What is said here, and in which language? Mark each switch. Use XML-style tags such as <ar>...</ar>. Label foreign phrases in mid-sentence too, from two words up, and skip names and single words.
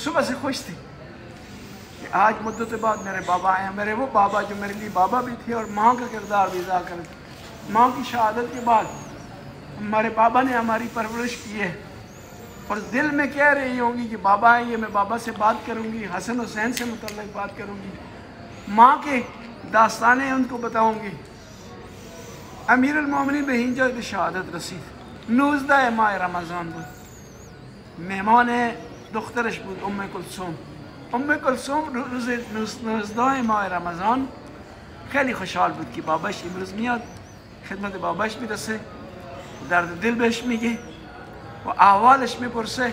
<ur>صبح سے خوش تھی کہ آج مدت بعد میرے بابا آئے ہیں، میرے وہ بابا جو میرے لیے بابا بھی تھے اور ماں کا کردار بھی ادا کرے. ماں کی شہادت کے بعد ہمارے بابا نے ہماری پرورش کی ہے، اور دل میں کہہ رہی ہوں گی کہ بابا آئیں گے، میں بابا سے بات کروں گی، حسن حسین سے متعلق بات کروں گی، ماں کے داستانیں ان کو بتاؤں گی.</ur> <fa>امیرالمومنین به اینجا به شهادت رسید. 19 ماه رمضان بود. مهمان دخترش بود ام کلثوم. ام کلثوم روز 19 ماه رمضان خیلی خوشحال بود که باباش امروز میاد، خدمت باباش میرسه، درد دل بهش میگه و احوالش میپرسه.</fa>